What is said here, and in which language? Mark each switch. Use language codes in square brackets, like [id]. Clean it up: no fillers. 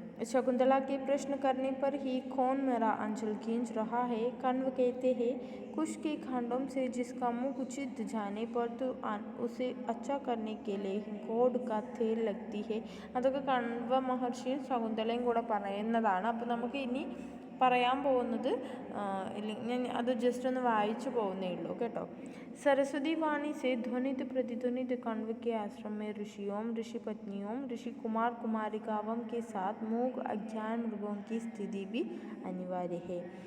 [hi] शकुंतला के प्रश्न करने पर ही कौन मेरा अंचल खींच रहा है, कण्व कहते हैं कुश के खंडों से जिसका मुँह कुचित जाने पर तो उसे अच्छा करने के लिए हिंगोड का तेल लगती है. [ml] അതൊക്കെ കണ്വ മഹർഷിയും ശകുന്തളയും കൂടെ പറയുന്നതാണ്. അപ്പോൾ നമുക്ക് ഇനി പറയാൻ പോകുന്നത്, ഞാൻ അത് ജസ്റ്റ് ഒന്ന് വായിച്ചു പോകുന്നേ ഉള്ളൂ കേട്ടോ. [hi] सरस्वती वाणी से ध्वनित प्रतिध्वनित कण्व के आश्रम में ऋषियों, ऋषि पत्नियों, ऋषि कुमार कुमारिकाओं के साथ मूक अज्ञान मृगों की स्थिति भी अनिवार्य है.